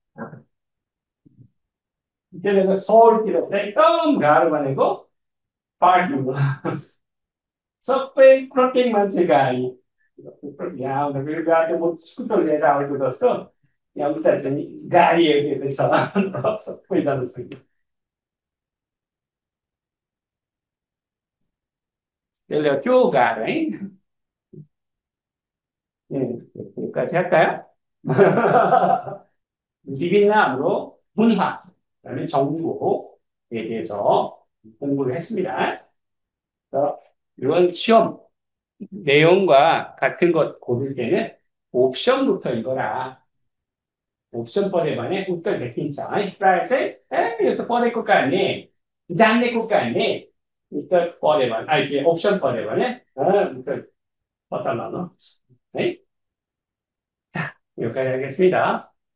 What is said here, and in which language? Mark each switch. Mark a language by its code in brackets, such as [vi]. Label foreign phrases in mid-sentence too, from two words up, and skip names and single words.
[ne] त्यसले गर्दा सहरतिर चाहिँ एकदम गाह्रो भनेको पार्किङ हो सबै प्रत्येक मान्छे गाडी यहाँ आउँदाखेरि गाडी म स्कुटर लिएर आएको जस्तो यहाँ उता चाहिँ गाडी हेर्दै छ सबैजना सक्यो त्यसले त्यो गाह्रो है 할까요? विभिन्न हाम्रो [ko] 문화, 그다음에 정보에 대해서 공부를 했습니다. 그래서 이런 시험 내용과 같은 것 고를 때는 옵션부터 읽어라. [ne] 옵션 पढ्यो भने उत्तर देखिन्छ है प्रायः चाहिँ यो त पढेको कारणले जानेको कारणले उत्तर पढ्यो भने अहिले अप्सन पढ्यो भने उत्तर पत्ता लगाउनु है यो गरिरहेको